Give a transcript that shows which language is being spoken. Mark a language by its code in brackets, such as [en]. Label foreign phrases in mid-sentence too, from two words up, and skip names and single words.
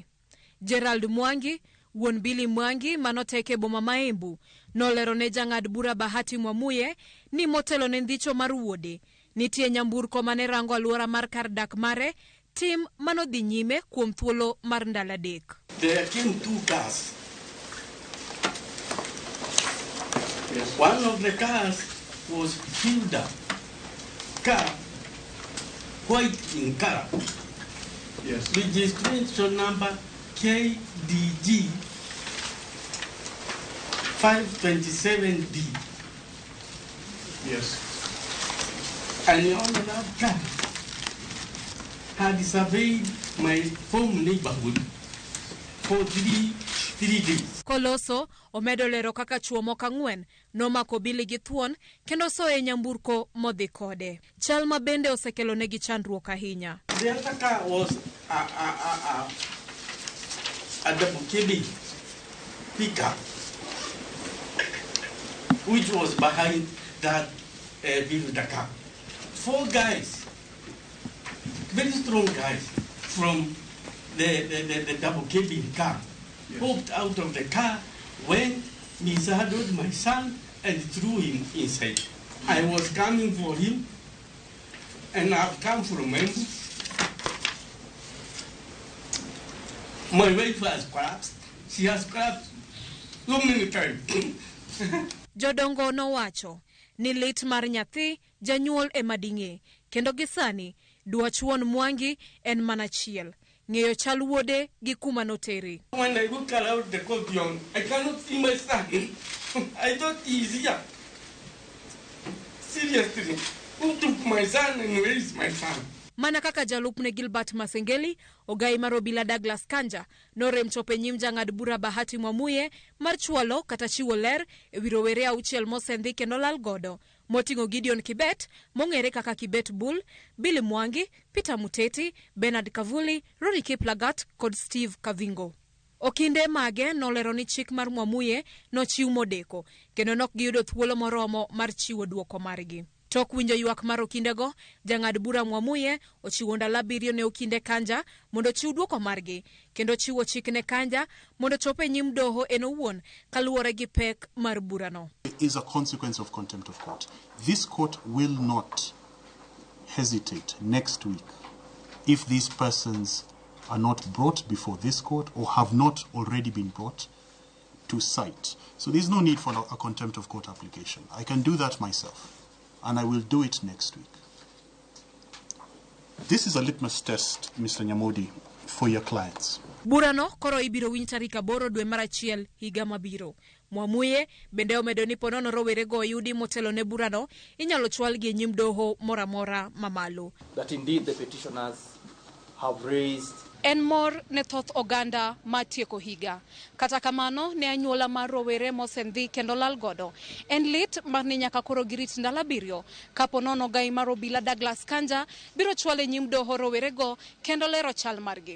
[luo] Gerald Mwangi, wuon Billy Mwangi manoteke boma ma Embu, nolero ne jang'ad bura Bahati Mwamuye ni motelo ne ndicho mar wuode nitie nyamburko mane rango alwora mar kar dak mare tim manodhi nyime kuom thuolo mar ndalo 3. [en] There came 2 cars. Yes. One of the cars was filled up. Car, white in color. Yes. Registration number KDG 527D. Yes. And the owner of that car had surveyed my home neighborhood for three days. [luo] Koloso omedo lero kaka chuo moko 4 nomako Billy gi thuon kendo soye nyamburko modhi kode. Chal ma bende osekelo negi chandruok ahinya. [en] The other car was a double cabin pickup, which was behind that Billy the car. 4 guys, very strong guys, from the double cabin car, popped out of the car, went, mishandled my son, and threw him inside. I was coming for him, and I've come from him. My wife has collapsed. She has collapsed so many times. [luo] Jodongo nowacho ni lit mar nyathi janyuol emading'e kendo gisani dwach wuon Mwangi en manachiel ng'eyo chal wuode gi kuma noteri. [en] When I look out the courtyard, I cannot see my son. I thought he's here. Seriously, who took my son and where is my son? [luo] Mana kaka jalupne Gilbert Masengeli, ogai mar obila Douglas Kanja, norem chope nyim jang'ad bura Bahati Mwamuye mar chwalo kata chiwo ler ewi rowere 6 mosendhi kendo lal godo, moting'o Gideon Kibet, mong'ere kaka Kibet Bull, Billy Mwangi, Peter Muteti, Bernard Kavuli, Ronnie Kiplagat kod Steve Kavingo. Okinde mage nolero ni chik mar Mwamuye nochiw modeko kendo nok giyudo thuolo moromo mar chiwo duoko margi. Tok winjo ywak mar okindego, jang'ad bura Mwamuye ochiwo ndalo 7 ne okinde Kanja mondo chiw duoko margi kendo chiwo chik ne Kanja mondo chope nyim doho en owuon kaluwore gi pek mar burano. [en] It is a consequence of contempt of court. This court will not hesitate next week if these persons are not brought before this court or have not already been brought to cite. So there's no need for a contempt of court application. I can do that myself. And I will do it next week. This is a litmus test, Mr. Nyamodi, for your clients. [luo] Burano koro ibiro winj tarik 8 dwe mar achiel higa mabiro. Mwamuye bende omedo ni ponono rowere go yudi motelo ne burano inyalo chwal gi nyim doho moramora mamalo. [en] That indeed the petitioners have raised [luo] En mor ne thoth oganda matieko higa. Kata kamano ne anyuola mar rowere mosendhi kendo lal godo. En lit mar ni nyaka koro girit ndalo 7 kapo nono gai mar obila Douglas Kanja biro chwale nyim doho rowere go kendo lero chal margi.